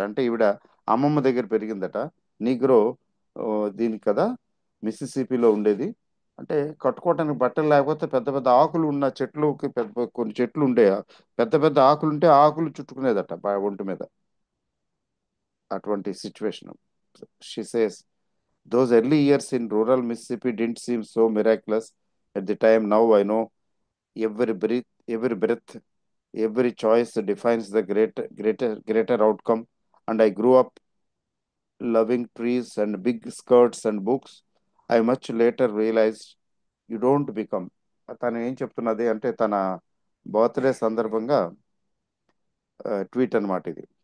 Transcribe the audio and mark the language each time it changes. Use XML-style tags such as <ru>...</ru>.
<te>అంటే ఈవిడ అమ్మమ్మ దగ్గర పెరిగిందట. నీగ్రో ఆ, దీనికి కదా, మిసిసిపిలో ఉండేది. అంటే కట్టుకోవటానికి బట్టలు లేకపోతే పెద్ద పెద్ద ఆకులు ఉన్న చెట్లుకి కొన్ని చెట్లు ఉండే, పెద్ద పెద్ద ఆకులు ఉంటే ఆ ఆకులు చుట్టుకునేదట ఒంటి మీద. అటువంటి situation.</te> <en>She says Those early years in rural Mississippi didn't seem so miraculous at the time. Now I know every breath, every choice defines the greater outcome. And I grew up loving trees and big skirts and books. I much later realized you don't become.</en> <te>తను ఏం చెప్తున్నది అంటే తన birthday సందర్భంగా tweet అన్నమాట ఇది.</te>